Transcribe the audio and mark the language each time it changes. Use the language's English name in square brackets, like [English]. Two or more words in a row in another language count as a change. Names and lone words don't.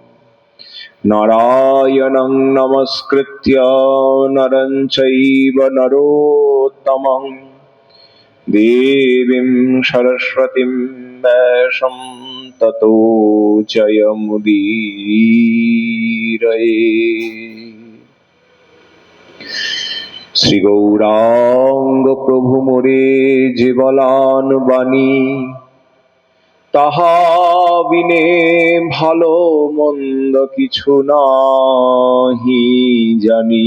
[Sanskrit] नारायणं नमस्कृत्य नरं चैव नरोत्तमं देवीं सरस्वतीं व्यासं ततो जयमुदीरये। [Bangla] শ্রী গৌরাঙ্গ প্রভু মোরে যে বলান বাণী, তাহা বিনে ভালো মন্দ কিছু নাহি জানি।